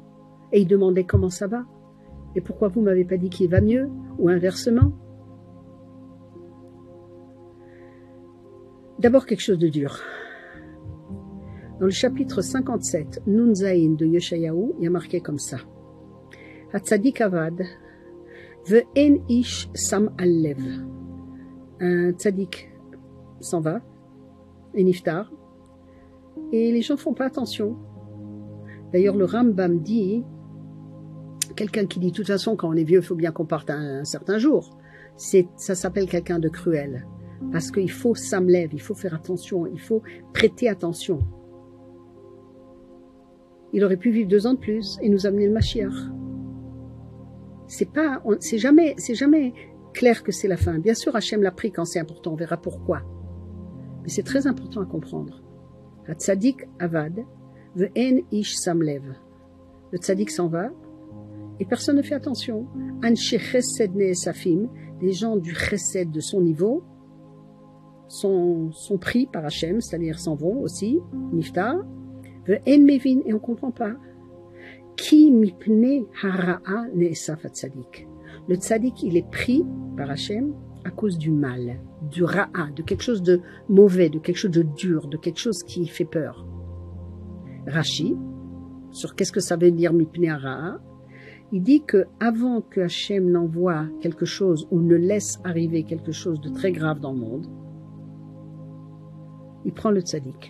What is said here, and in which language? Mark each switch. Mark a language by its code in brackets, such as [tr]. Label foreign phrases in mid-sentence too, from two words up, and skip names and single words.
[fr] Et il demandait comment ça va. Et pourquoi vous m'avez pas dit qu'il va mieux, ou inversement. D'abord quelque chose de dur. Dans le chapitre 57, [he] נון זין [fr] de Yeshayahu, il y a marqué comme ça. [he] הצדיק אבד ואין איש שם על לב. [fr] Un tzadik s'en va, et niftar, et les gens font pas attention. D'ailleurs, le Rambam dit, quelqu'un qui dit, de toute façon, quand on est vieux, il faut bien qu'on parte un certain jour. Ça s'appelle quelqu'un de cruel. Parce qu'il faut s'amlève, il faut faire attention, il faut prêter attention. Il aurait pu vivre 2 ans de plus et nous amener le Mashiach. C'est jamais clair que c'est la fin. Bien sûr, Hachem l'a pris quand c'est important, on verra pourquoi. Mais c'est très important à comprendre. [he] הצדיק אבד ואין איש שם לב. [fr] Le tzadik s'en va et personne ne fait attention. [he] אנשי חסד נאספים, [fr] des gens du chesed de son niveau, sont pris par Hachem, c'est-à-dire s'en vont aussi, [he] נפטר ואין מבין, [fr] et on ne comprend pas. [he] כי מפני הרעה נאסף צדיק. [fr] Le tzadik, il est pris par Hachem à cause du mal, du ra'a, de quelque chose de mauvais, de quelque chose de dur, de quelque chose qui fait peur. Rashi, sur qu'est-ce que ça veut dire [he] מפני הרעה, [fr] il dit que avant que Hachem n'envoie quelque chose ou ne laisse arriver quelque chose de très grave dans le monde, il prend le tzaddik.